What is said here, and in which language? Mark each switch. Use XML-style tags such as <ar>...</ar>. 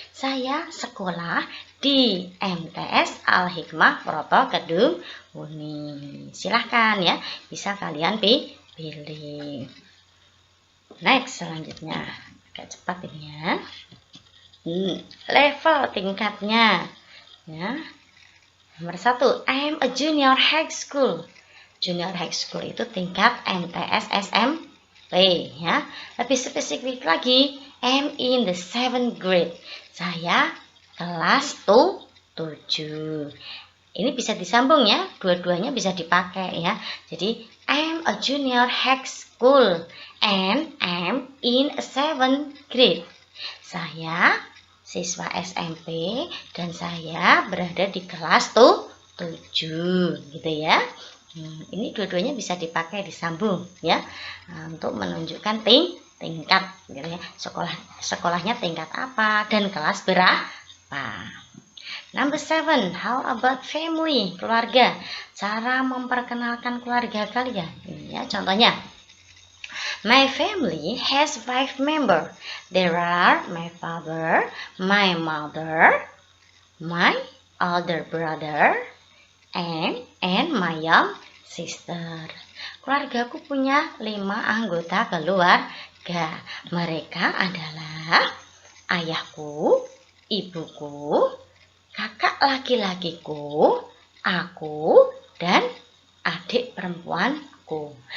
<id>Saya sekolah di MTS Al-Hikmah Proto Kedung Uni. Silahkan ya, bisa kalian pilih. Next, selanjutnya agak cepat ini ya. Level tingkatnya ya. Nomor 1,</id> <en>I am a junior high school.</en> <id>Junior high school itu tingkat MTS SMP ya. Lebih spesifik lagi,</id> <en>I am in the 7th grade.</en> <id>Saya kelas 7. Ini bisa disambung ya, dua-duanya bisa dipakai ya.</id> <en>Jadi I am a junior high school and I am in a 7th grade.</en> <id>Saya siswa SMP dan saya berada di kelas 7 gitu ya. Ini dua-duanya bisa dipakai disambung ya, untuk menunjukkan tingkat gitu ya. Sekolahnya tingkat apa dan kelas berapa.</id> <en>Number 7, how about family,</en> <id>keluarga. Cara memperkenalkan keluarga kalian. Ini ya contohnya.</id> <en>My family has 5 members. There are my father, my mother, my older brother, and my young sister.</en> <id>Keluargaku punya 5 anggota keluarga. Mereka adalah ayahku, ibuku, kakak laki-lakiku, aku, dan adik perempuanku.</id>